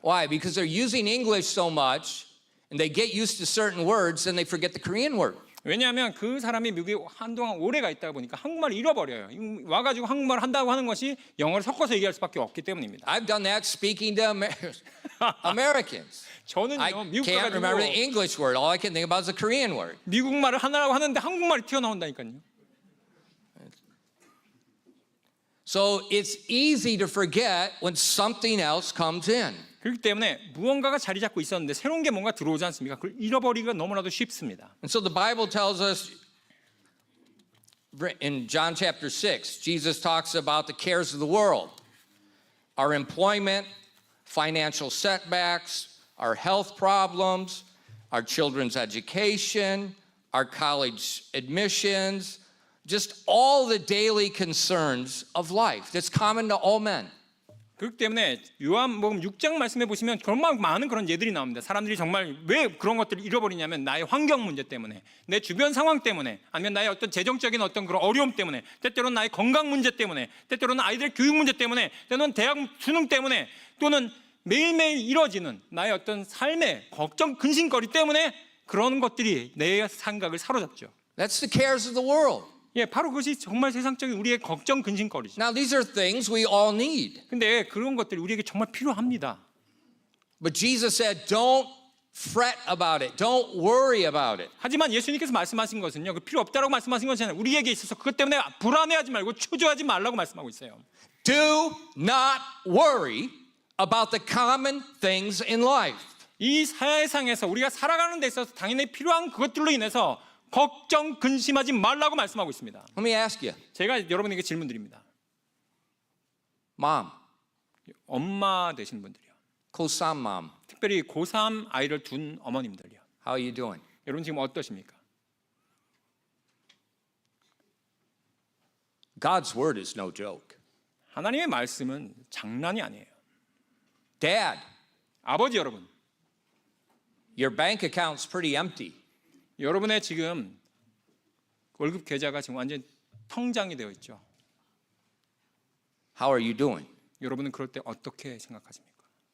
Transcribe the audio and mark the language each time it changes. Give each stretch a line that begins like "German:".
English: Why? Because they're using English so much, and they get used to certain words, and they forget the Korean word.
Korean: 왜냐하면 그 사람이 미국에 한동안 오래가 있다 보니까 한국말을 잃어버려요. 와가지고 한국말 한다고 하는 것이 영어를 섞어서 얘기할 수밖에 없기 때문입니다.
English: I've done that speaking to Americans. I
Korean: 저는요 미국
English: can't remember the
Korean: 가가지고
English: English word. All I can think about is the Korean word.
Korean: 미국말을 하느라고 하는데 한국말이 튀어나온다니까요.
English: So it's easy to forget when something else comes in.
Korean: 그렇기 때문에 무언가가 자리 잡고 있었는데 새로운 게 뭔가 들어오지 않습니까? 그걸 잃어버리기가 너무나도 쉽습니다.
English: And so the Bible tells us in John chapter 6, Jesus talks about the cares of the world, our employment, financial setbacks, our health problems, our children's education, our college admissions, just all the daily concerns of life that's common to all men.
Korean: 그렇기 때문에 요한복음 6장 말씀해 보시면 정말 많은 그런 예들이 나옵니다. 사람들이 정말 왜 그런 것들을 잃어버리냐면 나의 환경 문제 때문에, 내 주변 상황 때문에, 아니면 나의 어떤 재정적인 어떤 그런 어려움 때문에, 때때로는 나의 건강 문제 때문에, 때때로는 아이들 교육 문제 때문에, 때로는 대학 수능 때문에, 또는 매일매일 이뤄지는 나의 어떤 삶의 걱정, 근심거리 때문에 그런 것들이 내 생각을 사로잡죠.
English: That's the cares of the world.
Korean: 예, 바로 그것이 정말 세상적인 우리의 걱정, 근심거리죠.
English: Now, these are things we all need.
Korean: 근데 그런 것들이 우리에게 정말 필요합니다.
English: But Jesus said, don't fret about it. Don't worry about it.
Korean: 하지만 예수님께서 말씀하신 것은요, 그 필요 없다라고 말씀하신 것이 아니라 우리에게 있어서 그것 때문에 불안해하지 말고 초조하지 말라고 말씀하고 있어요.
English: Do not worry about the common things in life.
Korean: 이 세상에서 우리가 살아가는 데 있어서 당연히 필요한 그것들로 인해서 걱정, 근심하지 말라고 말씀하고 있습니다.
English: Let me ask you,
Korean: 제가 여러분에게 질문 드립니다.
English: mom,
Korean: 엄마 되신 분들이요.
English: 고3 mom,
Korean: 특별히 고3 아이를 둔 어머님들이요.
English: how are you doing?
Korean: 여러분 지금 어떠십니까?
English: God's word is no joke.
Korean: 하나님의 말씀은 장난이 아니에요.
English: Dad,
Korean: 아버지 여러분,
English: your bank account's pretty empty.
Korean: 여러분의 지금 월급 계좌가 지금 완전 통장이 되어 있죠.
English: How are you doing?
Korean: 여러분은 그럴 때 어떻게 생각하십니까?